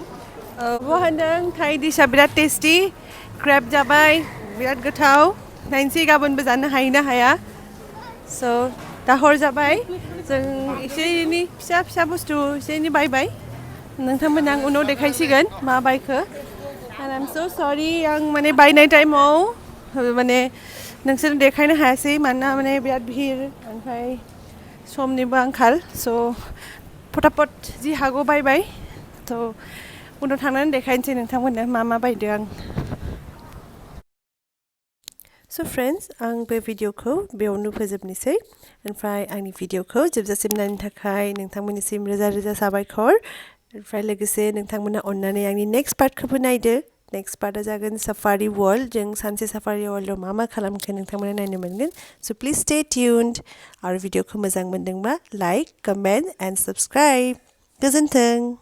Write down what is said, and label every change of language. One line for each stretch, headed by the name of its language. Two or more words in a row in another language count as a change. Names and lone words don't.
Bodo: होनदों थाइ डिशआ बिराद टेस्टि. क्रेब जाबाय बिराद गोथाव. नायनोसै गाबोनबो जानो हायो ना हाया. स' दा हर जाबाय. जों एसे एनै फिसा बुस्थु एसे एनै बायबाय. नोंथांमोन आं उनाव देखायसिगोन मा बायखो.
English: And I'm so sorry
Bodo: आं माने बायनाय टाइमाव माने नोंसोर देखायनो हायासै मानोना माने बिराद भिर ओमफ्राय समनिबो आंखाल स' फटाफट जि हागौ बायबाय थ' उनाव थांनानै देखायनोसै नोंथांमोननो मा मा बायदों आं स' फ्रेन्ड्स आं बे भिडिअखौ बेयावनो फोजोबनोसै ओमफ्राय आंनि भिडिअखौ जोबजासिम नायनो थाखाय नोंथांमोननिसिम रोजा रोजा साबायखर ओमफ्राय लोगोसे नोंथांमोना अननानै आंनि नेक्स्ट पार्टखौबो नायदो नेक्स्ट पार्टआ जागोन साफारि वर्ल्ड जों सानसे साफारि वर्ल्डआव मा मा खालामखो नोंथांमोना नायनो मोनगोन स'
English: please stay tuned
Bodo: आरो भिडिअखौ मोजां मोनदोंबा
English: like comment and subscribe
Bodo: गोजोन्थों